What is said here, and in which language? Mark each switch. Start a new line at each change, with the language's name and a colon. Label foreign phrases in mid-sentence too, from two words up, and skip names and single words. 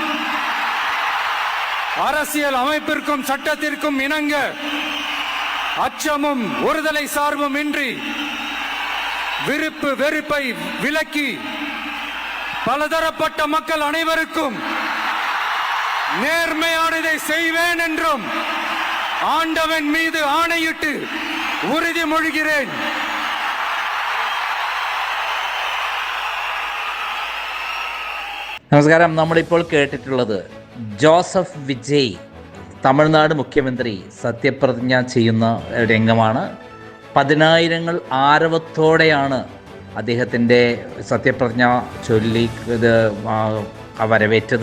Tamil: அரசியல் அமைப்பிற்கும் சட்டத்திற்கும் இணங்க அச்சமும் ஒருதலை சார்பும் இன்றி விருப்பு வெறுப்பை விலக்கி பலதரப்பட்ட மக்கள் அனைவருக்கும் நேர்மையானதை செய்வேன் என்றும் ஆண்டவன் மீது ஆணையிட்டு உறுதிமொழிகிறேன்.
Malayalam: നമസ്കാരം. നമ്മളിപ്പോൾ കേട്ടിട്ടുള്ളത് ജോസഫ് വിജയ് തമിഴ്നാട് മുഖ്യമന്ത്രി സത്യപ്രതിജ്ഞ ചെയ്യുന്ന രംഗമാണ്. 10,000 ആരവത്തോടെയാണ് അദ്ദേഹത്തിൻ്റെ സത്യപ്രതിജ്ഞ ചൊല്ലി വരവേറ്റത്.